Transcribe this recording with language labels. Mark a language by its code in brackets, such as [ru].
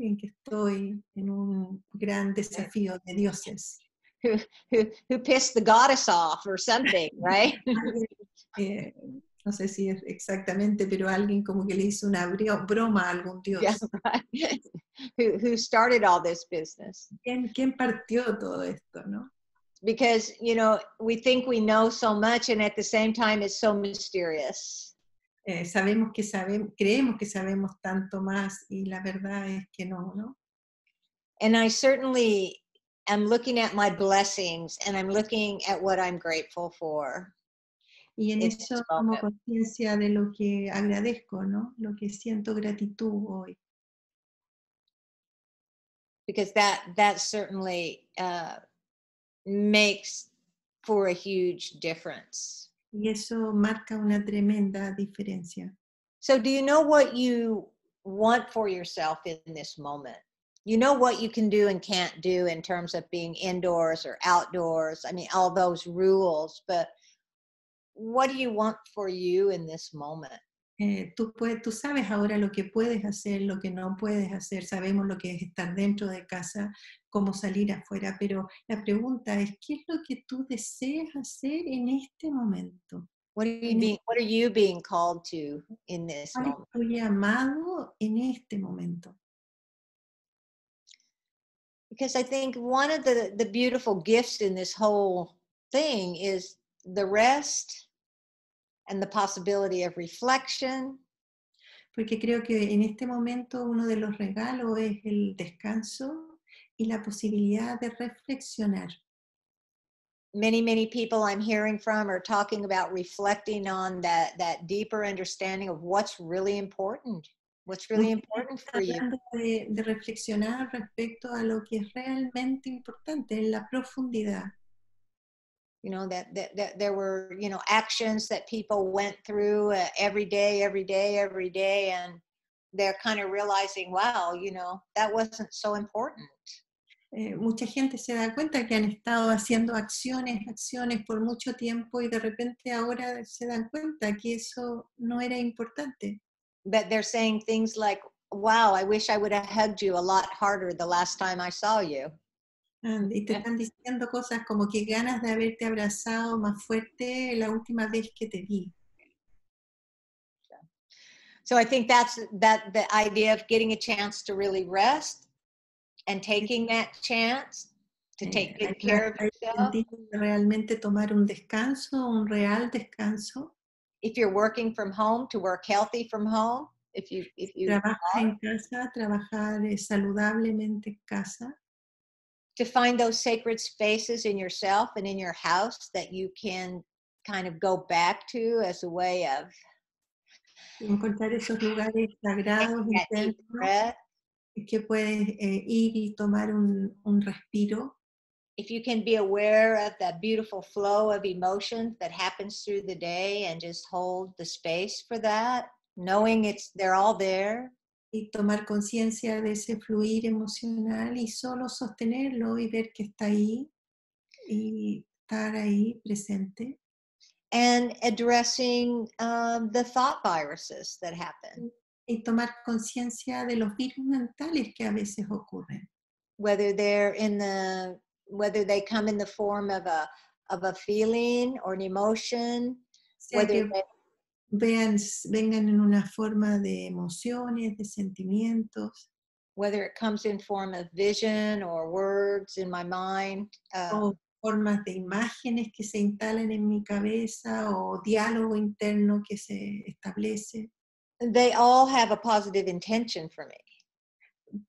[es] En que estoy en un gran desafío de dioses. [en] Who pissed the goddess off or something, right? [es] No sé si es exactamente, pero alguien como que le hizo una broma a algún dios. [en] Yeah, right. Who started all this business? [es] ¿Quién partió todo esto, no? [en] Because, you know, we think we know so much and at the same time it's so mysterious. [es] Creemos que sabemos tanto más y la verdad es que no, ¿no? [en] And I certainly am looking at my blessings and I'm looking at what I'm grateful for. [es] Y en eso tomo conciencia de lo que agradezco, ¿no? Lo que siento gratitud hoy. [en] Because that certainly makes for a huge difference. [es] Y eso marca una tremenda diferencia. [en] So do you know what you want for yourself in this moment? You know what you can do and can't do in terms of being indoors or outdoors. I mean, all those rules, but what do you want for you in this moment? [es] Tú sabes ahora lo que puedes hacer, lo que no puedes hacer, sabemos lo que es estar dentro de casa, cómo salir afuera, pero la pregunta es, ¿qué es lo que tú deseas hacer en este momento? [en] What are you being called to in this [es] ¿Cuál es [en] moment? [es] tu llamado en este momento? [en] Because I think one of the beautiful gifts in this whole thing is the rest and the possibility of reflection. [es] Porque creo que en este momento uno de los regalos es el descanso y la posibilidad de reflexionar. [en] Many people I'm hearing from are talking about reflecting on that deeper understanding of what's really important [es] Mucha gente [en] for [es] está [en] you. [es] hablando de reflexionar respecto a lo que es realmente importante en la profundidad. [en] You know, that there were, you know, actions that people went through every day, and they're kind of realizing, wow, you know, that wasn't so important. [es] Mucha gente se da cuenta que han estado haciendo acciones por mucho tiempo y de repente ahora se dan cuenta que eso no era importante. [en] But they're saying things like, wow, I wish I would have hugged you a lot harder the last time I saw you. [es] Y te están diciendo cosas como que ganas de haberte abrazado más fuerte la última vez que te vi. [en] So I think that's the idea of getting a chance to really rest and taking that chance to take good care of yourself. [es] Realmente tomar un descanso, un real descanso. [en] If you're working from home, to work healthy from home. If you [es] Trabajas en casa, trabajar saludablemente en casa. [en] To find those sacred spaces in yourself and in your house that you can kind of go back to as a way of [es] Encontrar esos lugares sagrados [en] that deep [es] internos [en] breath. [es] que puedes ir y tomar un respiro. [en] If you can be aware of that beautiful flow of emotions that happens through the day and just hold the space for that, knowing they're all there. [es] Y tomar conciencia de ese fluir emocional y solo sostenerlo y ver que está ahí y estar ahí presente. [en] And addressing the thought viruses that happen. [es] Y tomar conciencia de los virus mentales que a veces ocurren. [en] Whether they come in the form of a feeling or an emotion, [es] Sea que vengan en una forma de emociones, de sentimientos. [en] Whether it comes in form of vision or words in my mind. [es] O formas de imágenes que se instalan en mi cabeza o diálogo interno que se establece. [en] They all have a positive intention for me.